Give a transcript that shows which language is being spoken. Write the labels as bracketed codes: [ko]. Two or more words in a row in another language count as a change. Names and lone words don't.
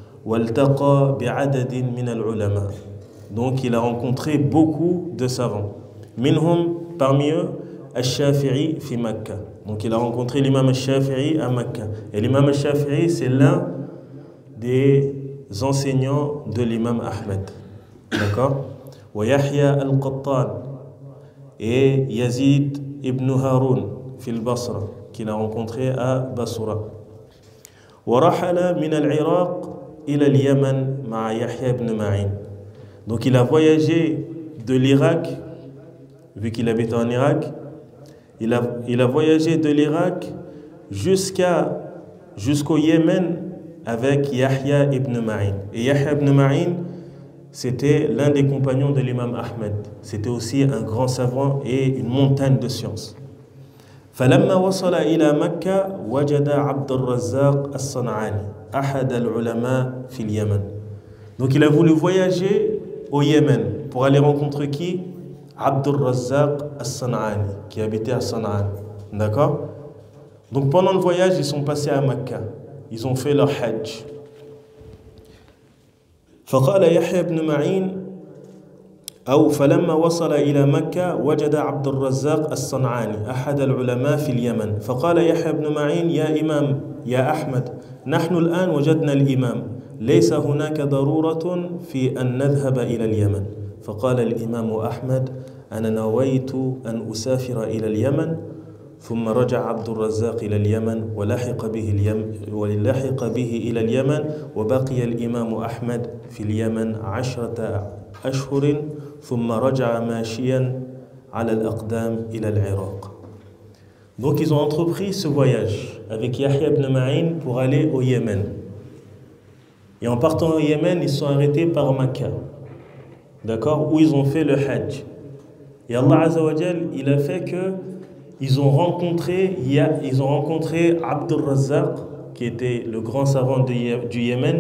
[fr] Donc il a rencontré beaucoup de savants. [ar] Minhum, [fr] parmi eux, [ar] الشافعي في مكة. [fr] Donc il a rencontré l'imam Al-Shafi'i à Makkah. Et l'imam Al-Shafi'i, c'est l'un des enseignants de l'imam Ahmed. D'accord? [ar] ويحيى القطان et يزيد بن هارون في البصرة, [fr] qu'il a rencontré à Basra. [ar] ورحل من العراق إلى اليمن مع يحيى بن معين. [fr] Donc il a voyagé de l'Irak, vu qu'il habitait en Irak, il a voyagé de l'Irak jusqu'au Yémen avec Yahya ibn Ma'in. Et Yahya ibn Ma'in, c'était l'un des compagnons de l'imam Ahmed. C'était aussi un grand savant et une montagne de science. [ar] فلما وصل إلى مكة وجد عبد الرزاق الصنعاني أحد العلماء في اليمن. [fr] Donc il a voulu voyager au Yémen pour aller rencontrer qui? Abd al-Razzaq al-San'ani, qui habitait à San'an. D'accord? Donc pendant le voyage, ils sont passés à Mecca. Ils ont fait leur hajj. [ar] فقال يحيى بن معين أو فلما وصل إلى مكة وجد عبد الرزاق الصنعاني أحد العلماء في اليمن. فقال يحيى بن معين يا إمام يا أحمد نحن الآن وجدنا الإمام ليس هناك ضرورة في أن نذهب إلى اليمن. فقال الإمام أحمد أنا نويت أن أسافر إلى اليمن. ثم رجع عبد الرزاق إلى اليمن ولحق به إلى اليمن وبقي الإمام أحمد في اليمن 10 أشهر ثم رجع ماشيا على الأقدام إلى العراق. [fr] Donc ils ont entrepris ce voyage avec Yahya ibn Ma'in pour aller au Yémen. Et en partant au Yémen, ils sont arrêtés par Makkah. D'accord? Où ils ont fait le hajj. Et Allah [ar] عز وجل, [fr] il a fait que ils ont rencontré Abd al-Razzaq, qui était le grand savant du Yémen.